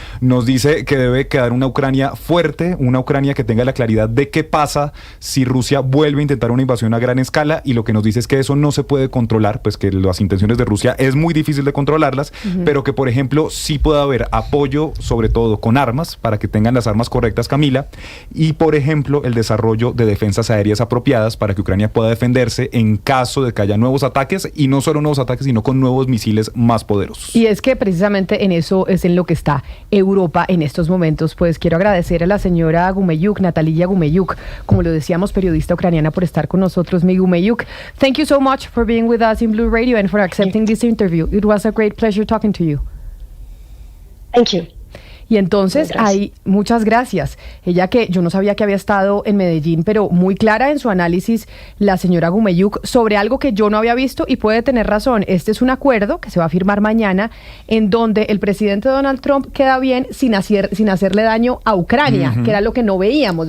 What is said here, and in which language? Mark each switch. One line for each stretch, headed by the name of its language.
Spanish: Nos dice que debe quedar una Ucrania fuerte, una Ucrania que tenga la claridad de qué pasa si Rusia vuelve a intentar una invasión a gran escala, y lo que nos dice es que eso no se puede controlar, pues que las intenciones de Rusia es muy difícil de controlarlas, pero que por ejemplo sí puede haber apoyo, sobre todo con armas, para que tengan las armas correctas, Camila, y por ejemplo el desarrollo de defensas aéreas apropiadas para que Ucrania pueda defenderse en caso de que haya nuevos ataques, y no solo nuevos ataques, sino con nuevos misiles más poderosos. Y es que precisamente en eso es en lo que está Europa en estos momentos. Pues quiero agradecer a la señora Gumenyuk, Natalia Gumenyuk, como lo decíamos, periodista ucraniana, por estar con nosotros.
English: Mi Gumenyuk, thank you so much for being with us in Blue Radio and for accepting this interview. It was a great pleasure talking to you. Thank you.
Spanish: Y entonces, muchas gracias. Ella, que yo no sabía que había estado en Medellín, pero muy clara en su análisis la señora Gumenyuk sobre algo que yo no había visto, y puede tener razón. Este es un acuerdo que se va a firmar mañana, en donde el presidente Donald Trump queda bien sin hacerle daño a Ucrania, que era lo que no veíamos.